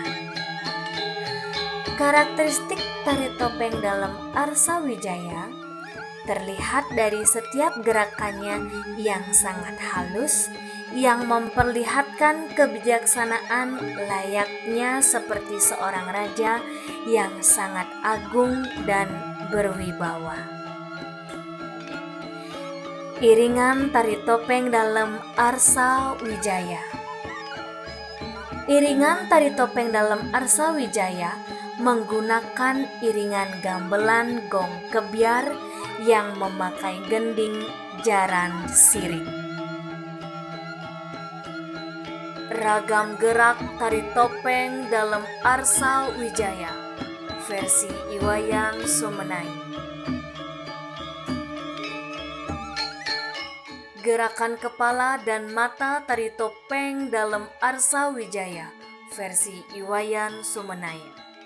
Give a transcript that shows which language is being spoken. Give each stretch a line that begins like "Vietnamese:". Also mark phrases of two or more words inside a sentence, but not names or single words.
Indonesian: Karakteristik tari topeng dalam Arsa Wijaya terlihat dari setiap gerakannya yang sangat halus, yang memperlihatkan kebijaksanaan layaknya seperti seorang raja yang sangat agung dan berwibawa. Iringan tari topeng dalam Arsa Wijaya. Iringan tari topeng dalam Arsa Wijaya menggunakan iringan gamelan gong kebyar yang memakai gending jaran sirip. Ragam gerak tari topeng dalam Arsa Wijaya versi Iwayan Sumenai. Gerakan kepala dan mata tari topeng dalam Arsa Wijaya versi Iwayan Sumenai.